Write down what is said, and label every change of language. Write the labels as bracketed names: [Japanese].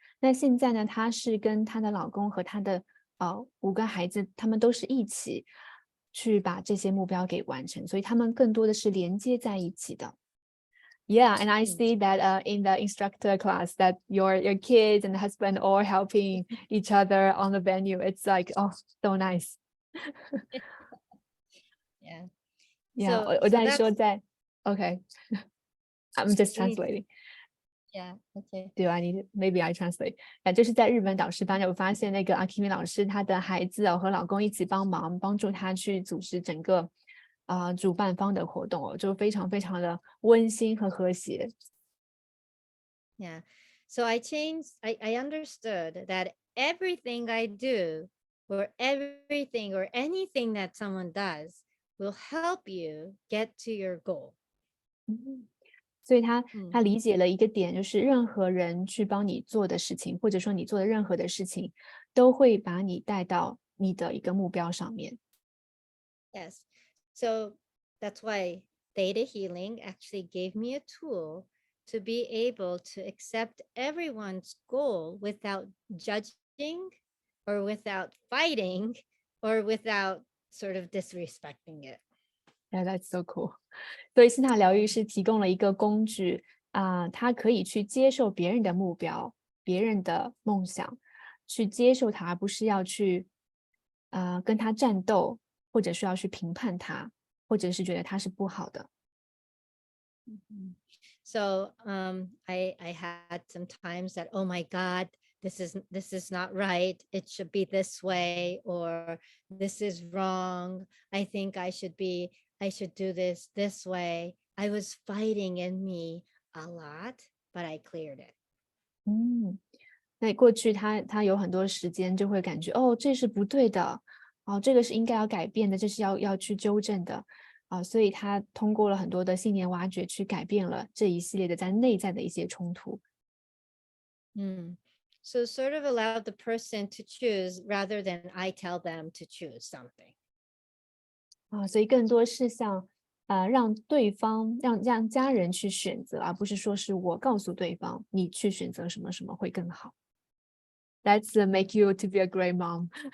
[Chinese] 那现在呢，她是跟她的老公和她的5个孩子，他们都是一起去把这些目标给完成，所以他们更多的是连接在一起的。 [English] Yeah, and I see that in the instructor class that your kids and husband all helping each other on the venue. It's like, oh, so nice. Yeah. Yeah, So [Chinese] 我在 [English] that's [Chinese] 说在 [English] OK. I'm just we need to- translating. yeah, okay. Do I need maybe I translate? [Chinese] 就是在日本导师班，我发现那个 Akemi 老师，她的孩子和老公一起帮忙，帮助她去组织整个主办方的活动就非常非常的温馨和和谐。 [English] Yeah. So I understood that everything I do or everything or anything that someone does will help you get to your goal. [Chinese] 所以他理解了一个点，就是任何人去帮你做的事情，或者说你做的任何的事情，都会把你带到你的一个目标上面。 [English] Yes. So that's why theta healing actually gave me a tool to be able to accept everyone's goal without judging or without fighting or without sort of disrespecting it. Yeah, that's so cool. [Chinese] 所以希塔疗愈是提供了一个工具它可以去接受别人的目标、别人的梦想，去接受它，而不是要去跟他战斗，或者是要去评判他，或者是觉得他是不好的。 [English] So I had some times that, oh my God, this is not right. It should be this way, or this is wrong. I think I should do this way. I was fighting in me a lot, but I cleared it. [Chinese] 那过去他有很多时间就会感觉这是不对的这个是应该要改变的，这是要去纠正的所以他通过了很多的信念挖掘去改变了这一系列的在内在的一些冲突。 [English] So sort of allowed the person to choose rather than I tell them to choose something. [Chinese] 所以更多是像让对方让家人去选择，而不是说是我告诉对方你去选择什么什么会更好。 [English] That's make you to be a great mom.